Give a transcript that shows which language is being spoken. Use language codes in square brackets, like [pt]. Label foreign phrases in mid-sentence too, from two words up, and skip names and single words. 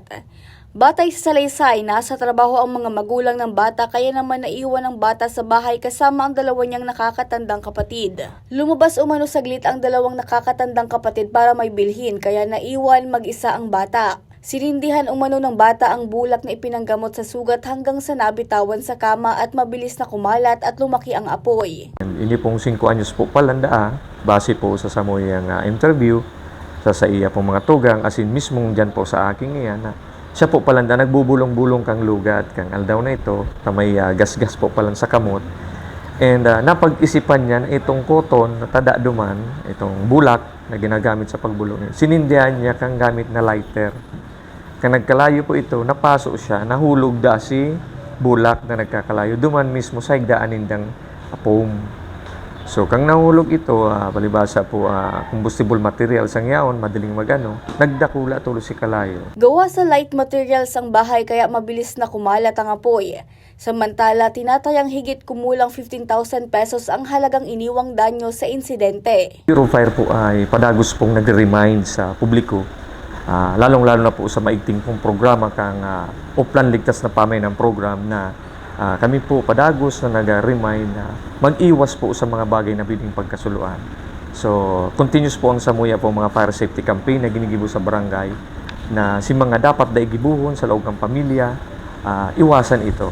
[tl] Batay sa salaysay, nasa trabaho ang mga magulang ng bata kaya naman naiwan ang bata sa bahay kasama ang 2 niyang nakakatandang kapatid. Lumabas umano saglit ang 2 nakakatandang kapatid para may bilhin kaya naiwan mag-isa ang bata. Sinindihan umano ng bata ang bulak na ipinanggamot sa sugat hanggang sa nabitawan sa kama at mabilis na kumalat at lumaki ang apoy. [bik] Ini pong 5 anyos po palanda, base po sa samoyang interview sa iya pong mga tugang, asin mismong dyan po sa aking iyan na siya po palanda nagbubulong-bulong kang lugat, kang aldaw na ito, may gas-gas po palang sa kamot. And napag-isipan niya na itong koton na tada duman, itong bulak na ginagamit sa pagbulong, sinindihan niya kang gamit na lighter. Kang nagkalayo po ito, napaso siya, nahulog da si bulak na nagkakalayo. Duman mismo sa higdaanin ng apom. So, kang nahulog ito, palibasa po, [en] combustible materials [bik] ang yaon, madaling magano, nagdakula tulo si kalayo. [tl] Gawa sa [en] light materials [tl] ang bahay kaya mabilis na kumalat ang apoy. Samantala, tinatayang higit kumulang 15,000 pesos ang halagang iniwang danyo sa insidente. [bik] Bureau of Fire po ay padagos pong nag-remind sa publiko, lalong-lalo na po sa maigting pong programa kang Uplan Ligtas na Pamay ng program na kami po padagos na nag-remind na mag-iwas po sa mga bagay na pwedeng pagkasuluan. So, continuous po ang samuya po mga [en] fire safety campaign [bik] na ginigibo sa barangay na si mga dapat daigibuhon sa loob ng pamilya, iwasan ito.